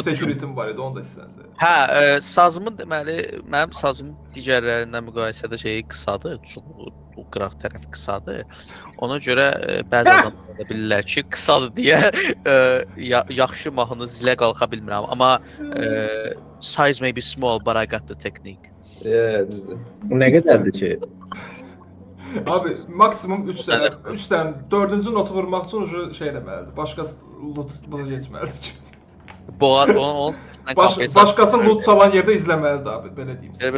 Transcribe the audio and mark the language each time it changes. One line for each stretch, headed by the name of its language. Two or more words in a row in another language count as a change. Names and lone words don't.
Azerbaijani: insecurity'm var idi, onu da istənsəz. Hə, sazımın deməli, mənim sazım digərlərindən müqayisədə şeyi qısadır, çox qıraq tərəfi qısadır. Ona görə bəzi adamlar da bilirlər ki, qısadır deyə yaxşı mahnını zilə qalxa bilmirəm.
English: Amma size may be small, but I got the technique.
Azerbaijani: Düzdür. Bu nə qədərdir ki? Abi maksimum 3 dənə, 4-cü notu vurmaq üçün şey eləməlidir. Başqası loot buna keçməlidir ki. Onun səsindən kompensasiya. Başqası loot çalan yerdə izləməlidir abi, belə deyim sizə.